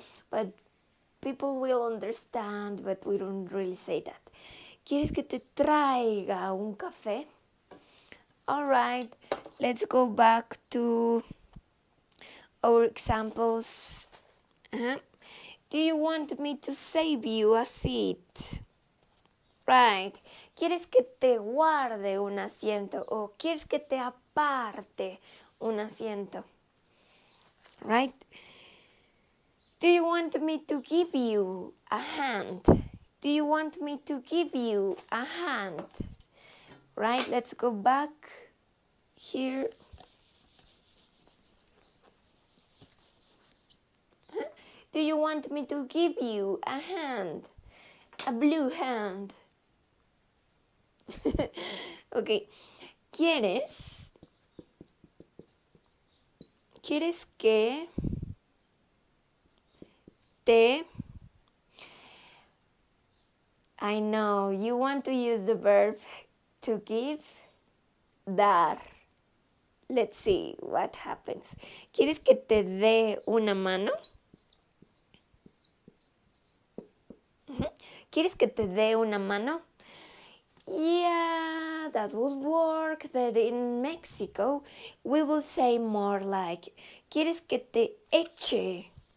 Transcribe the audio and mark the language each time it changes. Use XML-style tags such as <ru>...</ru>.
<en>But people will understand, but we don't really say that.</en> <es>¿Quieres que te traiga un café?</es> <en>All right, let's go back to our examples. Do you want me to save you a seat? Right.</en> <es>¿Quieres que te guarde un asiento o quieres que te aparte un asiento?</es> <en>Right? Do you want me to give you a hand? Do you want me to give you a hand? Right? Let's go back here. Do you want me to give you a hand? A blue hand.</en> <es>Ok. ¿Quieres que te...</es> <en>I know, you want to use the verb to give, dar. Let's see what happens.</en> <es>¿Quieres que te dé una mano? ¿Quieres que te dé una mano?</es> <en>Yeah, that would work, but in Mexico we will say more like</en> <es>¿Quieres que te eche?</es>